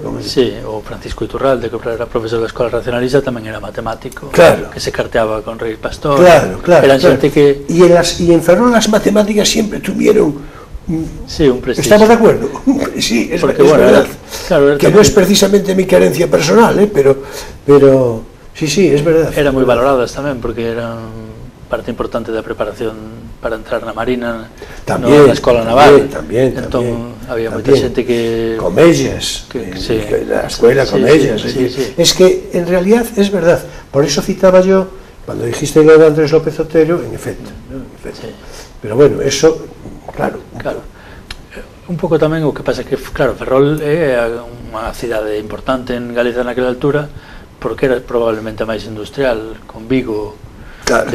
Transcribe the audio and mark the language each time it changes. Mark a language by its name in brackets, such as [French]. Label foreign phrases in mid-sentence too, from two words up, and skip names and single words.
[Galician] Sí, o Francisco Iturralde, que era profesor da Escola Racionalista, tamén era matemático, claro. Que se carteaba con Rey Pastor. Claro. Eran xente que... [Spanish] Y en Ferrol las matemáticas siempre tuvieron un prestigio. ¿Estamos de acuerdo? Sí, es verdad. Claro, que no es precisamente mi carencia personal, pero sí, es verdad. [Galician] Eran moi valoradas tamén, porque eran parte importante da preparación para entrar na Marina, na Escola Naval. Tamén. Había moita xente que... Comellas, [Spanish] la escuela Comellas. Sí. Es que, en realidad, es verdad. Por eso citaba yo, cuando dijiste lo de Andrés López Otero, en efecto. Sí. Pero bueno, eso, claro. [Galician] Un pouco tamén o que pasa que, claro, Ferrol é unha cidade importante en Galicia naquela altura, porque era probablemente a máis industrial, con Vigo, claro.